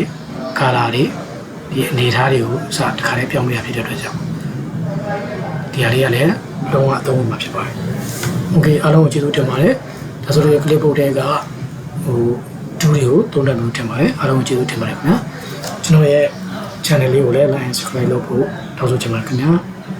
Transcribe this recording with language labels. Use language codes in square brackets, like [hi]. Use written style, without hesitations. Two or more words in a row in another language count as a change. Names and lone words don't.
[my] color တွေဒီအနေအထားတွေကိုစတစ်ခါလေးပြောင်းပြရဖြစ်တဲ့အတွက်ကြောင့်ဒီဟာလေးကလည်းလုံးဝအသုံးဝင်မှာဖြစ်ပါတယ်။ Okay အားလုံးကိုကျေးဇူးတင်ပါတယ်။ဒါဆိုရင် clipboard တွေကဟိုဒူးတွေကိုသုံးတတ်လို့တင်ပါတယ်။အားလုံးကိုကျေးဇူးတင်ပါတယ်ခင်ဗျာ။ကျွန်တော်ရဲ့ channel လေးကိုလည်း [en] like and subscribe [my] လုပ်ဖို့တောင်းဆိုချင်ပါတယ်ခင်ဗျာ။